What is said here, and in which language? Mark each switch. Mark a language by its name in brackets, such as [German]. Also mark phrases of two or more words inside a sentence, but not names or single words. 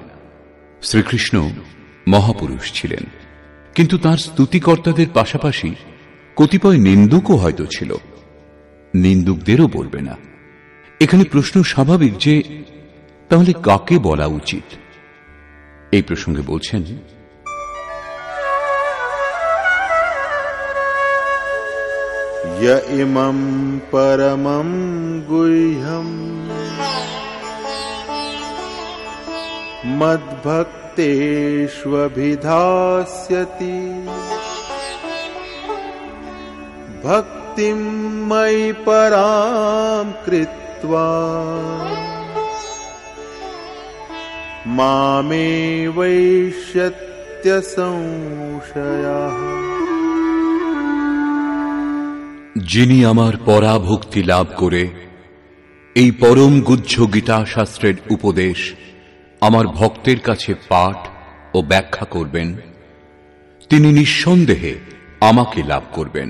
[Bangla] শ্রীকৃষ্ণ মহাপুরুষ ছিলেন, কিন্তু তার স্তুতিকর্তাদের পাশাপাশি কতিপয় নিন্দুকও হয়তো ছিল, নিন্দুকদেরও বলবে না। এখানে প্রশ্ন স্বাভাবিক যে তাহলে কাকে বলা উচিত? এই প্রসঙ্গে বলছেন, [Sanskrit] य इमं परमं गुह्यं मद्भक्तेष्वभिधास्यति भक्तिं मयि परां कृत्वा मामेवैष्यत्य संशयः। [Bangla] যিনি আমার পরাভক্তি লাভ করে এই পরম গুহ্য গীতা শাস্ত্রের উপদেশ আমার ভক্তের কাছে পাঠ ও ব্যাখ্যা করবেন, তিনি নিঃসন্দেহে আমাকে লাভ করবেন।